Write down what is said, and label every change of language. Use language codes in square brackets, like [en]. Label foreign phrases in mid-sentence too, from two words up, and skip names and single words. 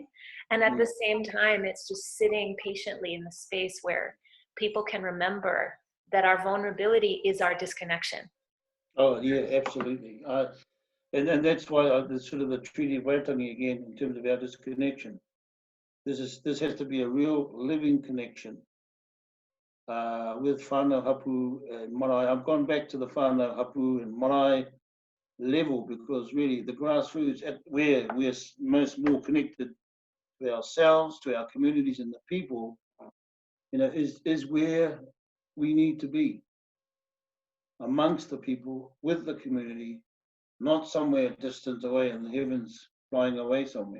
[en] And at the same time, it's just sitting patiently in the space where people can remember that our vulnerability is our disconnection. Oh, yeah, absolutely. And that's why the sort of the Treaty of Waitangi again, in terms of our disconnection. This has to be a real living connection with [mi] whānau hapu [en] and marae. I've gone back to the [mi] whānau hapu [en] and marae level because really the grassroots, at where we're most more connected to ourselves, to our communities and the people, is where we need to be, amongst the people, with the community, not somewhere distant away in the heavens, flying away somewhere.